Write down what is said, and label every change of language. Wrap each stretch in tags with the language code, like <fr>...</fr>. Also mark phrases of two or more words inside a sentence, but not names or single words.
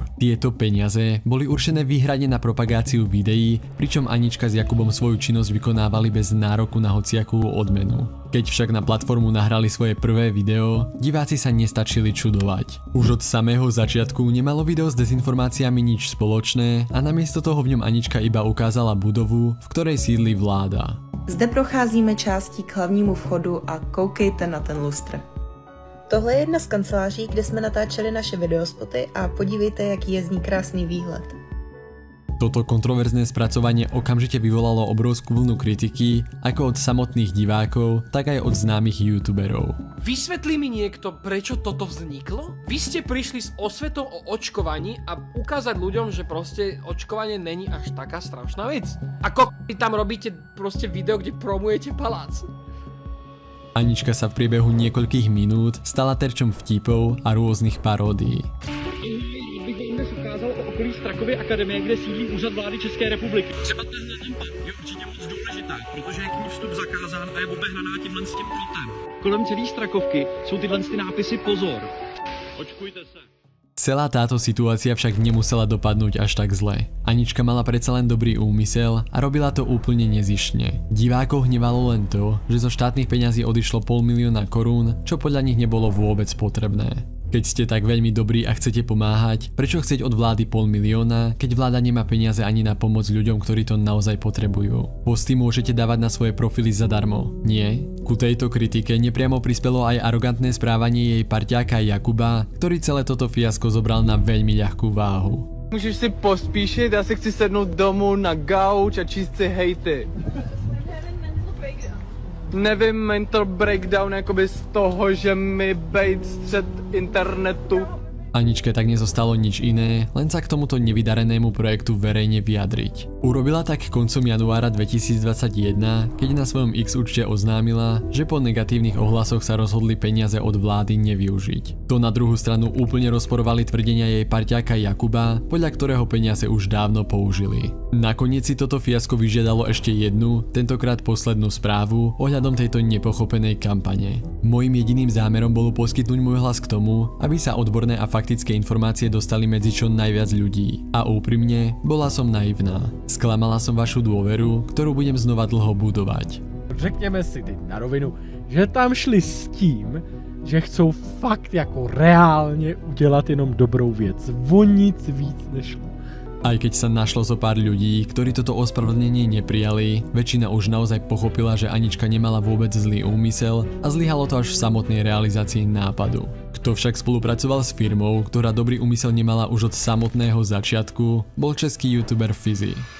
<sk>Tieto peniaze boli určené výhradne na propagáciu videí, pričom Anička s Jakubom svoju činnosť vykonávali bez nároku na hociakú odmenu. Keď však na platformu nahrali svoje prvé video, diváci sa nestačili čudovať. Už od samého začiatku nemalo video s dezinformáciami nič spoločné a namiesto toho v ňom Anička iba ukázala budovu, v ktorej sídli vláda.</sk> <cs>Zde procházíme částí k hlavnímu vchodu a koukejte na ten lustr. Tohle je jedna z kanceláří, kde jsme natáčeli naše videospoty a podívejte, jaký je z ní krásný výhled.</cs> <sk>Toto kontroverzné spracovanie okamžite vyvolalo obrovskú vlnu kritiky, ako od samotných divákov, tak aj od známych youtuberov. Vysvetlí mi niekto, prečo toto vzniklo? Vy ste prišli s osvetou o očkovaní a ukázať ľuďom, že proste očkovanie není až taká strašná vec. Ako tam robíte proste video, kde promujete palác. Anička sa v priebehu niekoľkých minút stala terčom vtipov a rôznych paródií.</sk> <cs>Dnes ukázal o okolí Strakovy akademie, kde sídlí úřad vlády České republiky. Třeba tahle lampa je určitě moc důležitá, protože je k ní vstup zakázán a je obehnaná tímhle s tím plotem. Kolem celé Strakovky jsou tyhle nápisy pozor. Očkujte se.</cs> <sk>Celá táto situácia však nemusela dopadnúť až tak zle. Anička mala predsa len dobrý úmysel a robila to úplne nezištne. Divákov hnevalo len to, že zo štátnych peňazí odišlo 500 000 korún, čo podľa nich nebolo vôbec potrebné. Keď ste tak veľmi dobrí a chcete pomáhať, prečo chcieť od vlády 500 000, keď vláda nemá peniaze ani na pomoc ľuďom, ktorí to naozaj potrebujú? Posty môžete dávať na svoje profily zadarmo, nie? Ku tejto kritike nepriamo prispelo aj arogantné správanie jej parťáka Jakuba, ktorý celé toto fiasko zobral na veľmi ľahkú váhu.</sk> <cs>Můžeš si pospíšit, já si chci sednout domů na gauč a číst si hejty. Nevím,</cs> <en>mental breakdown</en> <cs>jakoby z toho, že mi bejt střed internetu.</cs> <sk>Aničke tak nezostalo nič iné, len sa k tomuto nevydarenému projektu verejne vyjadriť. Urobila tak koncom januára 2021, keď na svojom X účte oznámila, že po negatívnych ohlasoch sa rozhodli peniaze od vlády nevyužiť. To na druhú stranu úplne rozporovali tvrdenia jej parťáka Jakuba, podľa ktorého peniaze už dávno použili. Nakoniec si toto fiasko vyžiadalo ešte jednu, tentokrát poslednú správu ohľadom tejto nepochopenej kampane. Mojím jediným zámerom bolo poskytnúť môj hlas k tomu, aby sa odborné a faktické informácie dostali medzi čo najviac ľudí. A úprimne, bola som naivná. Sklamala som vašu dôveru, ktorú budem znova dlho budovať.</sk> <cs>Řekněme si teď na rovinu, že tam šli s tím, že chcou fakt jako reálně udělat jenom dobrou věc. O nic víc nešlo.</cs> <sk>Aj keď sa našlo zo pár ľudí, ktorí toto ospravedlnenie neprijali, väčšina už naozaj pochopila, že Anička nemala vôbec zlý úmysel a zlyhalo to až v samotnej realizácii nápadu. Kto však spolupracoval s firmou, ktorá dobrý úmysel nemala už od samotného začiatku, bol český youtuber Fizi.</sk>